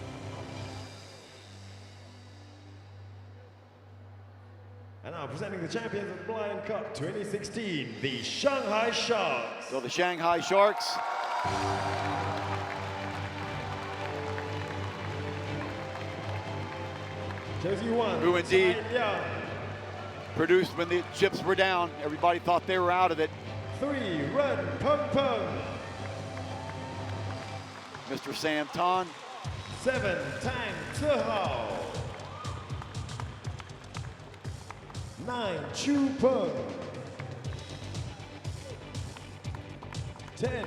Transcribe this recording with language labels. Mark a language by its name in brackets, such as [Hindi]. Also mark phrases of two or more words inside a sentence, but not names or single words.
[English] And now presenting the champions of the Merlion Cup 2016, the Shanghai Sharks. So the Shanghai Sharks. Jersey 1. Who indeed Tsai Liang. Produced when the chips were down. Everybody thought they were out of it. 3. Ren Peng Peng. Mr. Sam Tan. 7. Tang Zihao. 9. Chu Peng. 10.